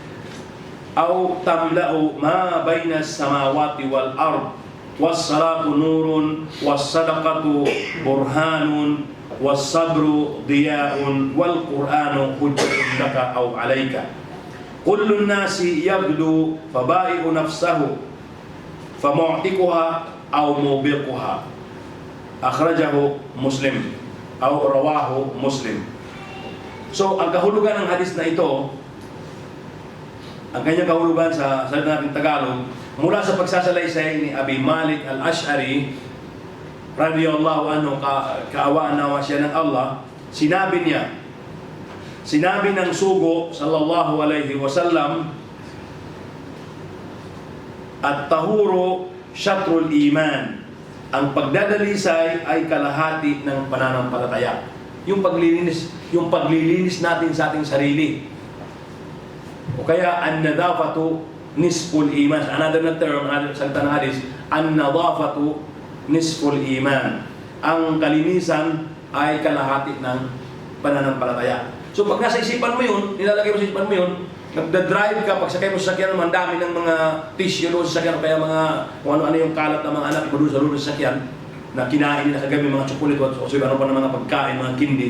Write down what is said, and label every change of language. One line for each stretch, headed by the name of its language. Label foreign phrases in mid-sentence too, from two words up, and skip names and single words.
Arabic: أو تملأ ما بين السماوات والأرض والصلاة نور والصدقة برهان والصبر ضياء والقرآن حجة لك أو عليك كل الناس يغدو فبائع نفسه فمعتقها أو موبقها أخرجه مسلم أو رواه مسلم.
Filipino: So, ang kahulugan ng hadis na ito, ang kanyang kahulugan sa salita natin Tagalog, mula sa pagsasalaysay ni Abi Malik Al-Ash'ari
Arabic: رضي الله عنه,
Filipino: kaawaan nawa siya ng Allah, sinabi ng sugo
Arabic: صلى الله عليه وسلم, الطهور شطر الإيمان,
Filipino: ang pagdadalisay ay kalahati ng pananampalataya. Yung paglilinis natin sa ating sarili. O kaya,
Arabic: النظافة نصف الإيمان.
Filipino: Another na term, another salita ng hadis,
Arabic: النظافة نصف الإيمان.
Filipino: Ang kalinisan ay kalahati ng pananampalataya. So pag nasa isipan mo yun, nilalagay mo sa isipan mo yun, nagda-drive ka, pagsakay mo sa sakyan, ang dami ng mga tissue doon sa sakyan, kaya mga kung ano-ano yung kalat ng mga anak mo doon sa loob sa sakyan, na kinain nila kagabi, mga chocolate o ano pa ng mga pagkain, mga kindi.